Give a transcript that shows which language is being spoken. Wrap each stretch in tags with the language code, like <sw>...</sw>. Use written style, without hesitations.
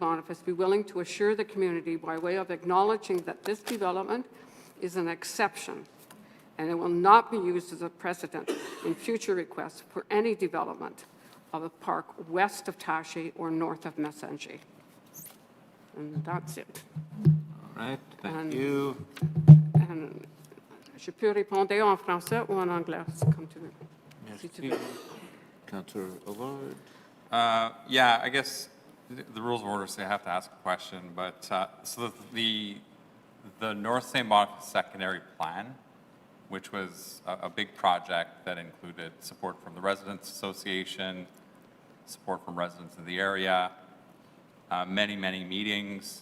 <en>Boniface be willing to assure the community by way of acknowledging that this development is an exception and it will not be used as a precedent in future requests for any development of a park west of Taché or north of Messenger? And that's it. All right, thank you.</en> <fr>And je peux répondre en français ou en anglais, comme tu veux. Si tu veux.</fr> <en>Councillor Allard. Yeah, I guess the rules of order say I have to ask a question, but so the North St. Boniface secondary plan, which was a big project that included support from the Residents Association, support from residents in the area, many meetings.</en>